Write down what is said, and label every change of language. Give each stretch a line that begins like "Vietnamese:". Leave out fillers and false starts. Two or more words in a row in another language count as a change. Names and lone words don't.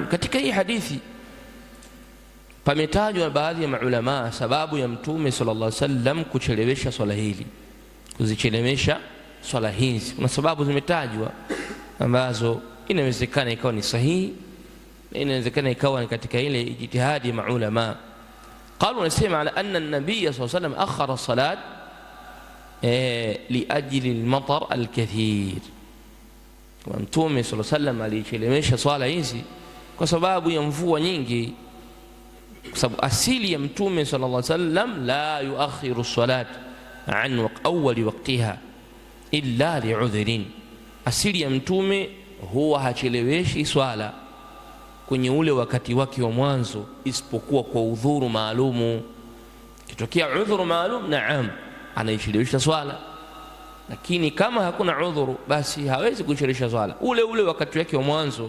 Swahili: Katika hii hadithi pametajwa baadhi ya maulama sababu ya mtume
Arabic: صلى الله عليه وسلم
Swahili: kuchelewesha swala hili, kuzichelewesha swala hizi. Kuna sababu zimetajwa ambazo inawezekana ikawa ni sahihi na inawezekana ikawa ni katika ile ijtihadi ya maulama.
Arabic: Qalu, nasema على أن النبي صلى الله عليه وسلم أخر الصلاة لأجل المطر الكثير.
Swahili: Mtume
Arabic: صلى الله عليه وسلم
Swahili: alichelewesha swala hizi kwa sababu ya mvua nyingi, kwa sababu asili ya mtume
Arabic: صلى الله عليه وسلم لا يؤخر الصلاة عن أول وقتها إلا لعذر.
Swahili: Asili ya mtume huwa hacheleweshi swala kwenye ule wakati wake wa mwanzo isipokuwa kwa udhuru maalumu. Kitokea udhuru maalum, naam, anaichelewesha swala, lakini kama hakuna udhuru basi hawezi kuchelewesha swala ule wakati wake wa mwanzo.